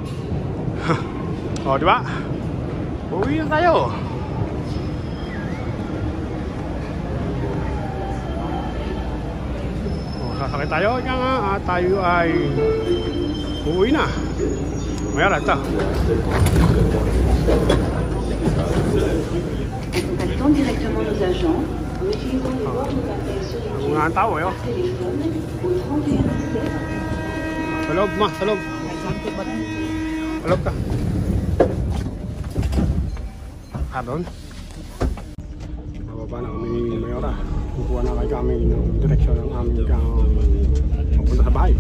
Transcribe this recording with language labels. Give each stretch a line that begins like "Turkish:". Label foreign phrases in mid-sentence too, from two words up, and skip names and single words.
Filipino: O, diba? Uuwi na tayo. Sasakay tayo, ika nga, at tayo ay uuwi na. Mayroon, ito.
French: Contactant directement nos agents en utilisant les bornes d'appel sur les
Filipino: Mga tao, eh, oh.
French: téléphone au 31
Filipino: Sa loob, ma, sa loob. Sa loob ka. Doon. Mababa na kami ni Mayora. Kukuha na kay kami ng direksyon ng aming papunta sa bahay.